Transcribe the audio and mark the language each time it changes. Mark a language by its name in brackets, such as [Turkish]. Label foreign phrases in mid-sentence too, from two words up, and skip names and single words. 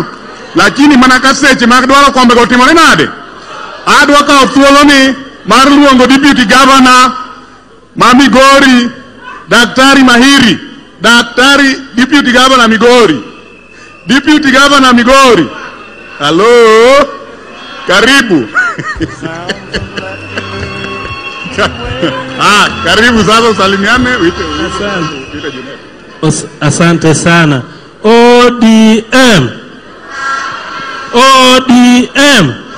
[Luo (Kenya and Tanzania)] Lakini mana ka seche mag dwaro kombe go timore nade. Adwa ka thuolo ni mar luongo [English] deputy governor [Luo (Kenya and Tanzania)] ma Migori Daktari Mahiri. [English] Daktari Deputy Governor Migori. Deputy Governor Migori. [Swahili] Hello. Karibu. Karibu sasa usalimiane. Asante sana. ODM. ODM.